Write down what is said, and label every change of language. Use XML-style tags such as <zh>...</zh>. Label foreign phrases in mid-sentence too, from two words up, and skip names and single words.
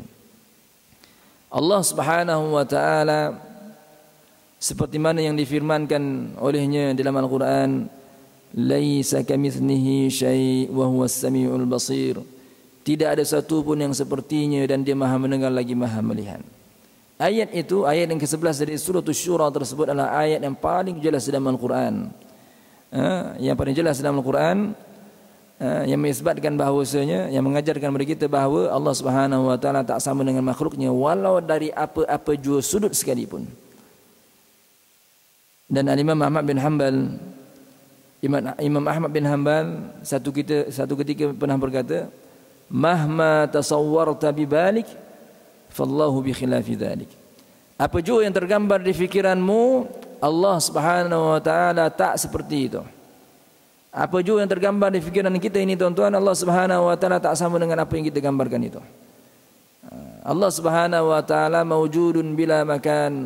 <ms>Allah</ms> <ar>سبحانه وتعالى</ar> <ms>seperti mana yang difirmankan olehnya dalam Al-Quran,</ms> <ar>ليس كمثله شيء وهو السميع البصير.</ar> <ms>Tidak ada satu pun yang sepertinya, dan dia Maha mendengar lagi Maha melihat. Ayat itu, ayat yang ke-11 dari surah Asy-Syura tersebut adalah ayat yang paling jelas dalam Al-Quran. Yang paling jelas dalam Al-Quran, yang mengisbatkan bahawasanya, yang mengajarkan kepada kita bahawa Allah</ms> <ar>سبحانه وتعالى</ar> <ms>tak sama dengan makhluknya, walau dari apa-apa jua sudut sekalipun. Dan Imam Ahmad bin Hanbal, Imam Ahmad bin Hanbal satu ketika pernah berkata,</ms> <ar>مهما تصورت ببالك فالله بخلاف ذلك.</ar> <ms>Apa jua yang tergambar di fikiranmu, Allah</ms> <ar>سبحانه وتعالى</ar> <ms>tak seperti itu. Apa jua yang tergambar di fikiran kita ini, tuan-tuan, Allah</ms> <ar>سبحانه وتعالى</ar> <ms>tak sama dengan apa yang kita gambarkan itu.</ms> <ar>الله سبحانه وتعالى موجود بلا مكان.</ar>